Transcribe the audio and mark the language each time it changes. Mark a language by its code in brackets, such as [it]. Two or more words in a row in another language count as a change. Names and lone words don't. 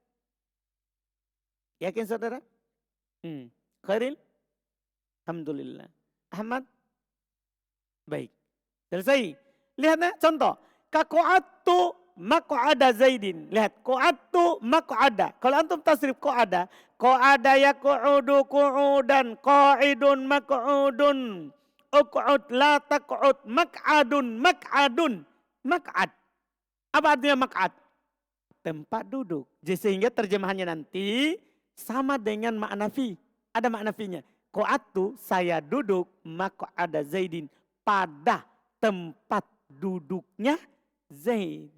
[id] Yakin saudara? Khairil? Alhamdulillah. Ahmad? Baik. Selesai. Lihat contoh. [ar] قعدت مقعد زيد. [id] Lihat. [ar] قعدت مقعد. Kalau أنتم تصريف قعد قعد يقعد قعودا. قاعد مقعود اقعد لا تقعد مقعد مقعد مقعد. [id] Apa artinya maq'ad? Tempat duduk. Jadi sehingga terjemahannya nanti sama dengan makna fi. Ada makna fi-nya. Qa'atu saya duduk [ar] مقعد زيد. [id] Pada tempat duduknya Zaid.